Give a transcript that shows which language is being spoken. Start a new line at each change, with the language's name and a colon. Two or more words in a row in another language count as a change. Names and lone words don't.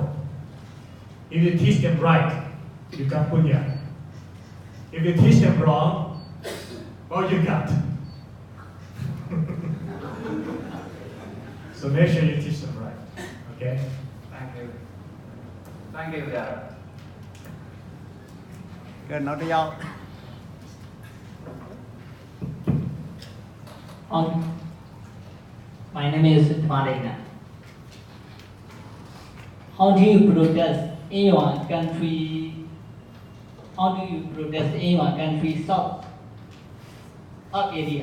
English: If you teach them right, you got punya. If you teach them wrong, all you got. So make sure you teach them right. Okay? Thank you. Thank you, Dad.
Burmese: ကဲနောက်တစ်ယောက်
English: My name is Marina. How do you protest in your country? How do you protest in your country south of area?